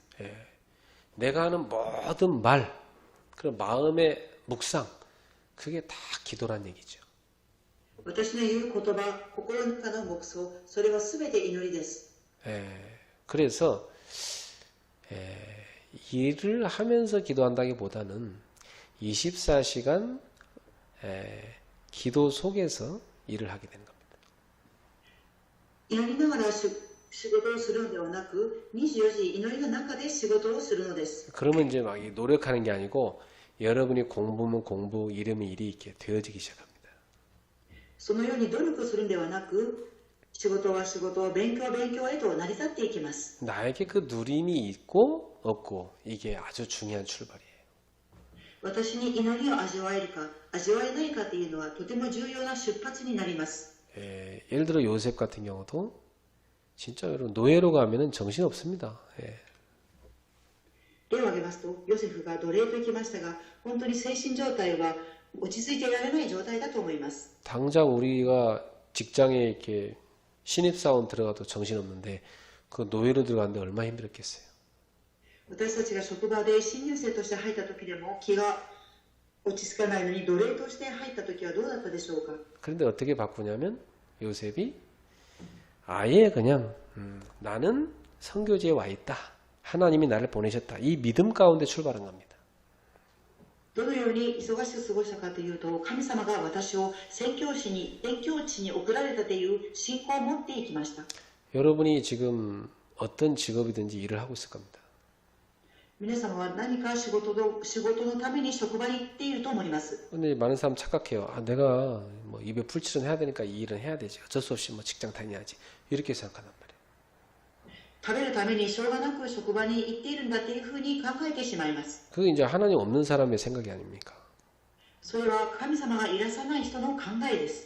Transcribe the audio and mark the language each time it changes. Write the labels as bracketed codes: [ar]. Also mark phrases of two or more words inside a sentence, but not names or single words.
[ko] 내가 하는 모든 말, 그런 마음의 묵상, 그게 다 기도란 얘기죠. [ja] 私の言う言葉、心の中の黙想、それはすべて祈りです。 [ko] 그래서 일을 하면서 기도한다기보다는 24시간 기도 속에서 일을 하게 되는 겁니다. [ja] 祈りながら仕事をするのではなく、24時祈りの中で仕事をするのです。 [ko] 그러면 이제 막 노력하는 게 아니고 여러분이 공부면 공부, 일이면 일이 이렇게 되어지기 시작합니다. [ja] そのように努力するのではなく、仕事は仕事、勉強は勉強へと成り立っていきます。 [ko] 나에게 그 누림이 있고 없고 이게 아주 중요한 출발이에요. [ja] 私に祈りを味わえるか、味わえないかというのはとても重要な出発になります。 [ko] 예를 들어 요셉 같은 경우도 진짜 여러분 노예로 가면은 정신 없습니다. [ja] 例を挙げますと、ヨセフが奴隷と行きましたが、本当に精神状態は落ち着いていられない状態だと思います。 [ko] 당장 우리가 직장에 이렇게 신입사원 들어가도 정신 없는데 그 노예로 들어갔는데 얼마나 힘들었겠어요. [ja] 私たちが職場で新入生として入った時でも気が落ち着かないのに奴隷として入った時はどうだったでしょうか。 [ko] 그런데 어떻게 바꾸냐면 요셉이 아예 그냥 나는 선교지에 와 있다. 하나님이 나를 보내셨다. 이 믿음 가운데 출발한 겁니다. [ja] どのように忙しく過ごしたかというと、神様が私を宣教地に送られたという信仰を持っていきました。 [ko] 여러분이 지금 어떤 직업이든지 일을 하고 있을 겁니다. [ja] 皆様は何か仕事のために職場に行っていると思います。 [ko] 근데 많은 사람 착각해요. 아, 내가 뭐 입에 풀칠은 해야 되니까 이 일은 해야 되지. 어쩔 수 없이 뭐 직장 다녀야지. 이렇게 생각한단 말이에요. [ja] 食べるためにしょうがなく職場に行っているんだというふうに考えてしまいます。 [ko] 그게 이제 하나님 없는 사람의 생각이 아닙니까? [ja] それは神様がいらっしゃらない人の考えです。